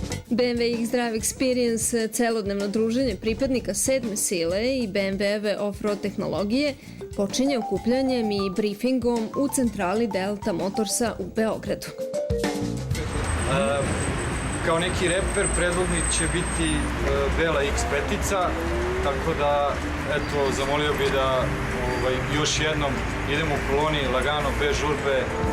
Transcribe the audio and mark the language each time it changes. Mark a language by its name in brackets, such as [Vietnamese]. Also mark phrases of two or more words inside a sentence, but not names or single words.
[Serbian] BMW X-Drive Experience, celodnevno druženje pripadnika 7. sile i BMW-eve off-road tehnologije, počinje okupljanjem i briefingom u centrali Delta Motorsa u Beogradu. Kao neki reper, predvodnik će biti Bela X5-ica, tako da, eto, zamolio bi da još jednom idemo u koloni, lagano, bez žurbe.